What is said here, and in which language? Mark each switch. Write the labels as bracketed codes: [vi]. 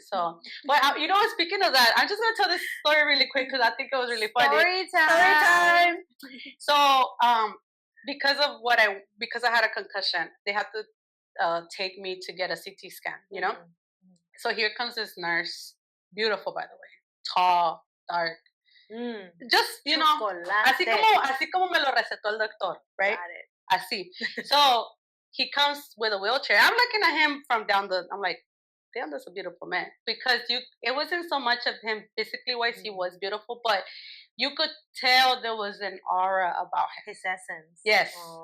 [en] So, but speaking of that, I'm just gonna tell this story really quick because I think it was really funny. Story time. So, because I had a concussion, they had to take me to get a CT scan. So here comes this nurse, beautiful by the way, tall, dark. Just [es] así como me lo recetó el doctor, [en] right? [es] Así. [en] So he comes with a wheelchair. I'm looking at him from I'm like, damn, that's a beautiful man. Because it wasn't so much of him physically wise, he was beautiful, but you could tell there was an aura about him. His essence. Yes.